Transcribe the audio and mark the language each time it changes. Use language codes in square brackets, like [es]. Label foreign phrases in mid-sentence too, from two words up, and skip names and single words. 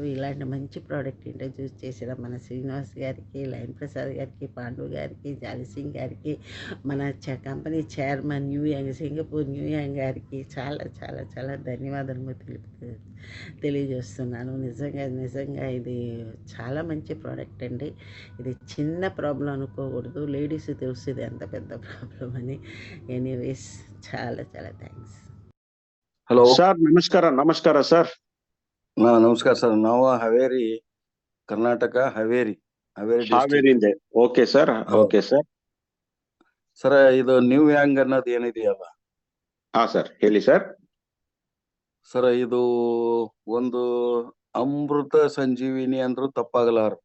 [te] ఇలాంటి మంచి [en] product introduce [te] చేసిన మన శ్రీనివాస్ గారికి, లైన్ ప్రసాద్ గారికి, పాండు గారికి, జాలి సింగ్ గారికి, మన [en] company chairman [te] సింగపూర్ న్యూయాంగ్ గారికి చాలా చాలా చాలా ధన్యవాదాలు తెలియజేస్తున్నాను. నిజంగా ఇది చాలా మంచి ప్రోడక్ట్ అండి. ఇది చిన్న ప్రాబ్లం అనుకోకూడదు. లేడీస్ తెలుస్తుంది ఎంత పెద్ద ప్రాబ్లం అని. ఎనీవేస్ చాలా చాలా థ్యాంక్స్. [en] hello sir. [kn] ನಮಸ್ಕಾರ ಸರ್. ನಮಸ್ಕಾರ ಸರ್. ನಾವು ಹಾವೇರಿ, ಕರ್ನಾಟಕ, ಹಾವೇರಿ ಹಾವೇರಿಯಿಂದ. [en] okay sir. [kn] ಸರ್ ಇದು ನ್ಯೂ ಯಾಂಗ್ ಅನ್ನೋದು ಏನಿದೆಯಲ್ಲ, ಸರ್ ಹೇಳಿ ಸರ್. ಸರ್ ಇದು ಒಂದು ಅಮೃತ ಸಂಜೀವಿನಿ ಅಂದ್ರೂ ತಪ್ಪಾಗಲಾರದು.